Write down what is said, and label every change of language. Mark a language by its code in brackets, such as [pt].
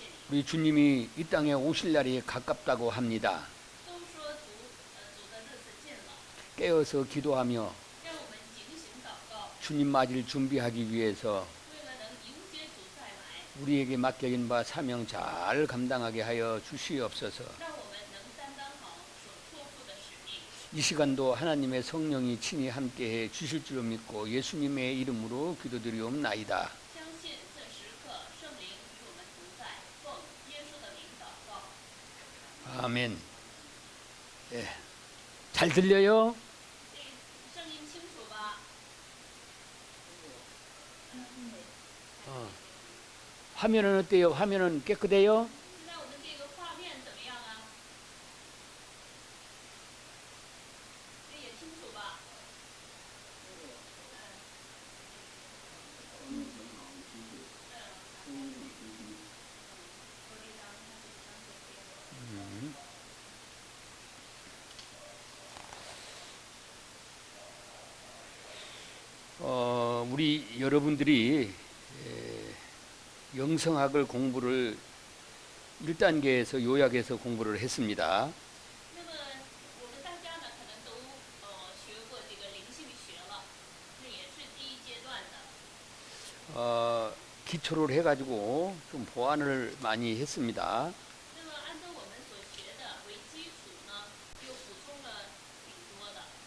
[ko] 우리 주님이 이 땅에 오실 날이 가깝다고 합니다. [zh] 都说主的日子近了， [ko] 깨어서 기도하며 [zh] 让我们警醒祷告， [ko] 주님 맞을 준비하기 위해서 [zh] 为了能迎接主再来， [ko] 우리에게 맡겨진 바 사명 잘 감당하게 하여 주시옵소서. [zh] 让我们能担当好所托付的使命。 [ko] 이 시간도 하나님의 성령이 친히 함께해 주실 줄을 믿고 예수님의 이름으로 기도드리옵나이다. [zh] 相信这时刻圣灵与我们同在，奉耶稣的名祷告。 [ko] 아멘. 예. 잘 들려요? [zh] 声音清楚吧？ [ko] 화면은 어때요? 화면은 깨끗해요? [zh] 现在我们这个画面怎么样啊？这也清楚吧？ [ko] 우리 여러분들이 영성학을 공부를 1단계에서 요약해서 공부를 했습니다. [zh] 那么我们大家呢可能都学过这个灵性学了，这也是第一阶段的。 [ko] 기초를 해가지고 좀 보완을 많이 했습니다. [zh] 那么按照我们所学的为基础呢，又补充了挺多的。